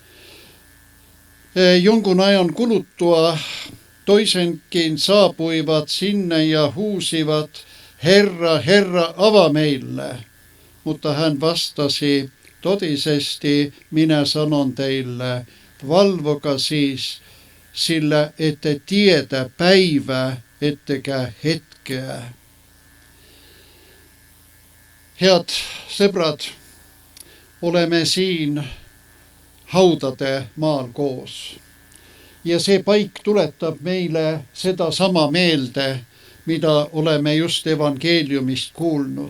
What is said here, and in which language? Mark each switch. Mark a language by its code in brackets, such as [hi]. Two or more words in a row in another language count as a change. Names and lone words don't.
[fi] Jonkun ajan kuluttua toisenkin saapuivat sinne ja huusivat, Herra, Herra, ava meille. Mutta hän vastasi, totisesti minä sanon teille, valvokaa siis, sillä ette tietä päivää, ettekä hetkeä. [et] Head sõbrad, oleme siin haudade maal koos. Ja see paik tuletab meile seda sama meelde, mida oleme just evangeeliumist kuulnud.